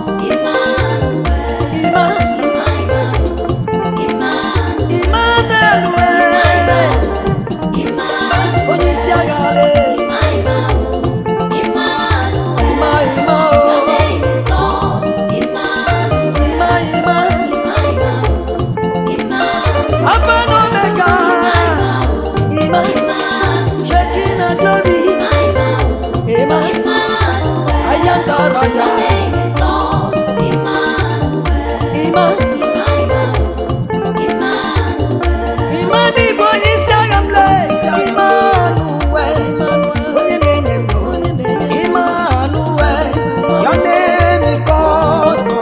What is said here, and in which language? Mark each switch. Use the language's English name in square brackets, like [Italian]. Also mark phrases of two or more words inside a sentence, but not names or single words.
[Igbo] Emmanuel. Ima. Emmanuel. Emmanuel, eh. Onye isi agha, eh. Emmanuel. Ima, Ima, oh. [English] Your name is called Emmanuel. [Igbo] Ima, Ima. Emmanuel. [English] Alpha and Omega. Emmanuel. Ima. Emmanuel. Shekinah glory. [Igbo] Emmanuel. Ima. Emmanuel. Aya tọrọ ya. [English] Your name is Lord. Emmanuel. [Igbo] Ima. Ima, Ima, Emmanuel. Ima ni bụ onye isi agha m lee. Emmanuel. Onye na-enye ndụ. Emmanuel. [English] Your name is God.